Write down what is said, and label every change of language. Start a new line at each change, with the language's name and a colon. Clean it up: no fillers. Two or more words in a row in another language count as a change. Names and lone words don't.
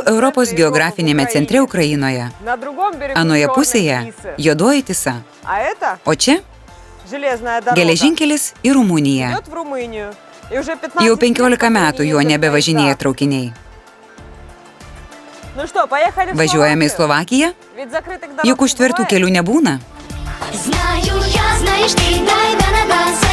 Russian: географическом
Lithuanian: Europos
Russian: центре Европы в
Lithuanian: geografinėme
Russian: Украине.
Lithuanian: centre Ukrainoje.
Russian: На другом берегу
Lithuanian: Anoje
Russian: Черной
Lithuanian: pusėje
Russian: Тисы.
Lithuanian: juodoji tisa,
Russian: А это
Lithuanian: o čia
Russian: железная дорога.
Lithuanian: geležinkelis į Rumuniją.
Russian: Идет в Румынию. И уже 15
Lithuanian: Jau
Russian: лет
Lithuanian: 15 metų
Russian: по ней
Lithuanian: juo
Russian: ездят
Lithuanian: nebevažinėja
Russian: поезда.
Lithuanian: traukiniai.
Russian: Ну что, поехали в
Lithuanian: Važiuojame į
Russian: Словакию?
Lithuanian: Slovakiją?
Russian: Ведь закрытых дорог
Lithuanian: Juk
Russian: не
Lithuanian: užtvertų
Russian: бывает.
Lithuanian: kelių nebūna.
Russian: Знаю я, знаешь ты, дай да